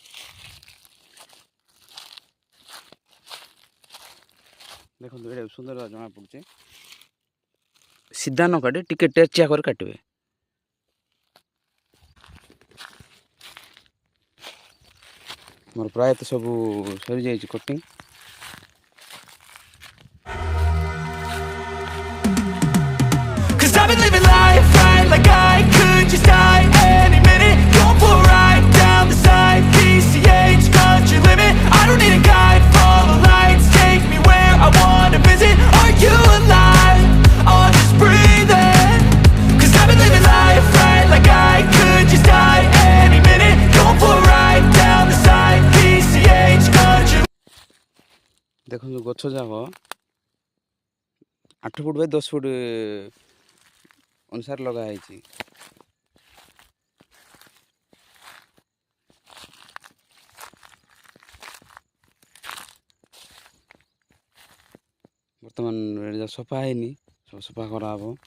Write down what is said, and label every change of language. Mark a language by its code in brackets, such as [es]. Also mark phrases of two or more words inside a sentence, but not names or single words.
[or] ଦେଖନ୍ତୁ ଏଇଟା ସୁନ୍ଦର ଭାବରେ ଜଣାପଡ଼ୁଛି। ସିଧା ନ କାଟି ଟିକେ ତେର୍ଚିଆ କରି କାଟିବେ। ମୋର ପ୍ରାୟତଃ ସବୁ ସରିଯାଇଛି କଟିଂ। [en] I've been living life right like I could just die any minute. Going for a ride down the side, PCH, country limit. I don't need a guide, follow lights, take me where I wanna visit. Are you alive? Oh, just breathe in. I've been living life right like I could just die any minute. Going for a ride down the side, PCH, country. [or] ଦେଖନ୍ତୁ ଗଛ ଯାକ 8 ଫୁଟ ବାଇ 10 ଫୁଟ ଅନୁସାରେ ଲଗା ହେଇଛି। ବର୍ତ୍ତମାନ ଏଇଟା ସଫା ହେଇନି, ସବୁ ସଫା କରାହେବ।